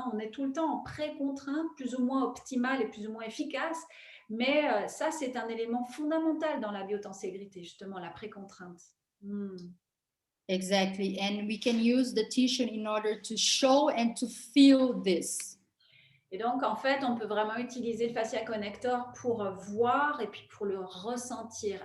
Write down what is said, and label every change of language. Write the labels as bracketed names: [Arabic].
[French] On est tout le temps en pré-contrainte, plus ou moins optimale et plus ou moins efficace. Mais ça, c'est un élément fondamental dans la biotenségrité, justement, la pré-contrainte. [English] Exactly. And we can use the tissue in order to show and to feel this. [French] Et donc, en fait, on peut vraiment utiliser le fascia connector pour voir et puis pour le ressentir.